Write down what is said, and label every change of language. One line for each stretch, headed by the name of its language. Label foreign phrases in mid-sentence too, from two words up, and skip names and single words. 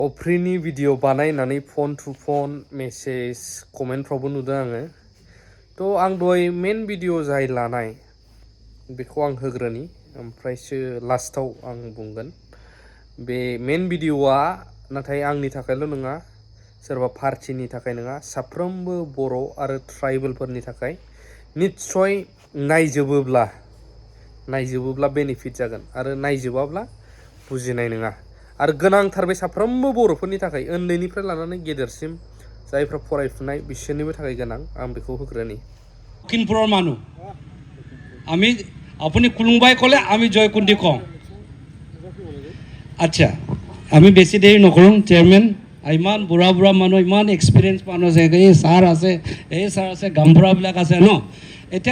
Bodo: Ophriनि video बानायनानै
English: phone to phone message comment
Bodo: फ्रावबो नुदों आङो तो आं दहाय
English: main video
Bodo: जाय लानाय बेखौ आं होग्रोनि ओमफ्रायसो लास्टआव आं बुंगोन बे
English: main videoआ
Bodo: नाथाय आंनि थाखायल' नङा सोरबा पार्टीनि थाखाय नङा साफ्रोमबो बर' आरो ट्राइबेलफोरनि थाखाय निश्चय नायजोबोब्ला बेनिफिट जागोन आरो नायजोबाब्ला बुजिनाय नङा आरो गोनांथार बे साफ्रोमबो बर'फोरनि थाखाय उन्दैनिफ्राय लानानै गेदेरसिम जायफ्रा फरायफुनाय बिसोरनिबो थाखाय गोनां आं बेखौ होग्रोनि
Assamese: লখিমপুৰৰ মানুহ আমি আপুনি কুলুংবাই ক'লে আমি জয়কুন্দি কওঁ আচ্ছা আমি বেছি দেৰি নকৰোঁ চেয়াৰমেন ইমান বুঢ়া মানুহ ইমান এক্সপিৰিয়েঞ্চ মানুহ আছে এই ছাৰ আছে গামবুঢ়াবিলাক আছে ন এতিয়া